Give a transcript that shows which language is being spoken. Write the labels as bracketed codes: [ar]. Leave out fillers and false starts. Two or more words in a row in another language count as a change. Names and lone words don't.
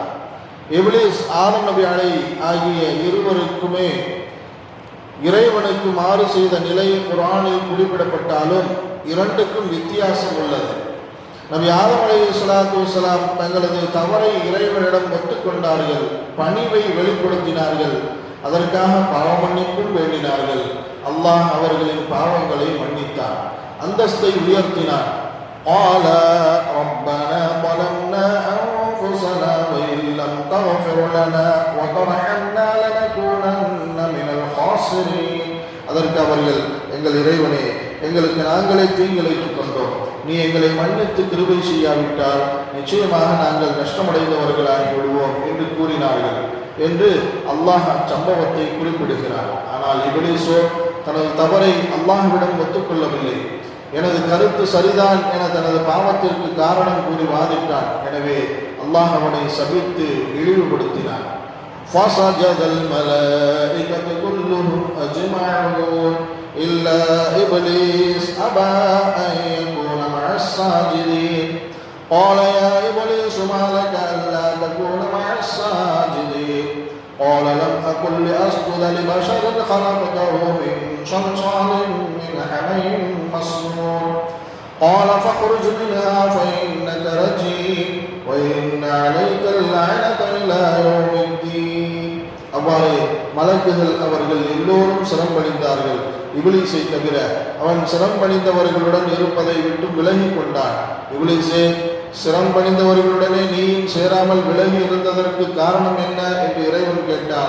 [ta] இப்லீஸ் ஆதம் நபி ஆகிய இருவருக்குமே இறைவனுக்கு மாறு செய்த நிலை குர்ஆனில் குறிப்பிடப்பட்டாலும் இரண்டுக்கும் வித்தியாசம் உள்ளது. நபி ஆதம் [ar] عليه الصلاة والسلام [ta] தங்களது தவறை இறைவனிடம் ஒத்துக்கொண்டார்கள், பணிவை வெளிப்படுத்தினார்கள், அதற்காக பாவ மன்னிப்பும் வேண்டினார்கள். அல்லாஹ் அவர்களின் பாவங்களை மன்னித்தார், அந்தஸ்தை உயர்த்தினார். [ar] قال ربنا ظلمنا أنفسنا وإن لم تغفر لنا وترحمنا لنكونن من الخاسرين. [ta] அதற்கு அவர்கள், எங்கள் இறைவனே, எங்களுக்கு நாங்களே தீங்கிழைத்துக் கொண்டோம், நீ எங்களை மன்னித்து கிருபை செய்யாவிட்டால் நிச்சயமாக நாங்கள் நஷ்டமடைந்தவர்களாகி விடுவோம் என்று கூறினார்கள் என்று அல்லாஹ் அச்சம்பவத்தை குறிப்பிடுகிறார். ஆனால் இப்லீஸோ தனது தவறை அல்லாஹ்விடம் ஒத்துக்கொள்ளவில்லை. எனது கருத்து சரிதான் என தனது பாவத்திற்கு காரணம் கூறி வாதிட்டான். எனவே அல்லாஹ் அவனை சபித்து இழிவுபடுத்தினான். [ar] فَسَجَدَ الْمَلَائِكَةُ كُلُّهُمْ أَجْمَعُونَ إِلَّا إِبْلِيسَ أَبَى أَن يَكُونَ مَعَ السَّاجِدِينَ قَالَ يَا إِبْلِيسُ مَا لَكَ أَلَّا تَكُونَ مَعَ السَّاجِدِينَ قَالَ لَمْ أَكُن لِأَسْجُدَ لِبَشَرٍ خَلَقْتَهُ مِن صَلْصَالٍ مِّنْ حَمَإٍ مسنون قال فاخرج منها فإنك رجيم وإن عليك اللعنة إلى يوم الدين. [ta] அவ்வாறு மலக்குகள் அவர்கள் எல்லோரும் சிரம்பணிந்தார்கள். இப்லீஸை தவிர அவன் சிரம்பணிந்தவர்களுடன் இருப்பதை விட்டு விலகி கொண்டான். இப்லீஸே, சிரம்பணிந்தவர்களுடனே நீயும் சேராமல் விலகி இருந்ததற்கு காரணம் என்ன என்று இறைவன் கேட்டான்.